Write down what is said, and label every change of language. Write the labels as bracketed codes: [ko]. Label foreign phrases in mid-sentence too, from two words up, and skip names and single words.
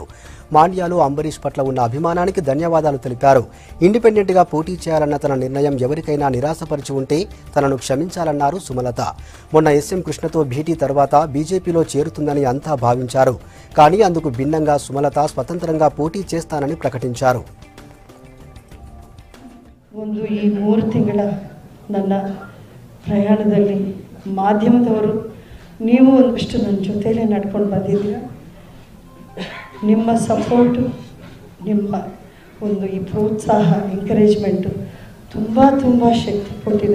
[te] మాండ్యాలో అంబరీష్ పట్ల ఉన్న అభిమానానికి ధన్యవాదాలు తెలిపారు. ఇండిపెండెంట్ గా పోటీ చేయాలన్న తన నిర్ణయం ఎవరికైనా నిరాశపరిచి ఉంటే తనను క్షమించాలన్నారు సుమలత. మొన్న ఎస్ఎం కృష్ణతో భేటీ తర్వాత బీజేపీలో చేరుతుందని అంతా భావించారు. కానీ అందుకు భిన్నంగా సుమలత స్వతంత్రంగా పోటీ చేస్తానని ప్రకటించారు. [kn] ಈ 3 ತಿಂಗಳ ನನ್ನ ಪ್ರಯಾಣದಲ್ಲಿ ಮಾಧ್ಯಮದವರು ನೀವು ಒಂದಷ್ಟು ನನ್ನ ಜೊತೆಲೇ ನಡ್ಕೊಂಡು ಬಂದಿದ್ದೀರಾ. ನಿಮ್ಮ ಸಪೋರ್ಟು, ನಿಮ್ಮ ಒಂದು ಈ ಪ್ರೋತ್ಸಾಹ, ಎಂಕರೇಜ್ಮೆಂಟು ತುಂಬ ಶಕ್ತಿ ಕೊಟ್ಟಿದೆ.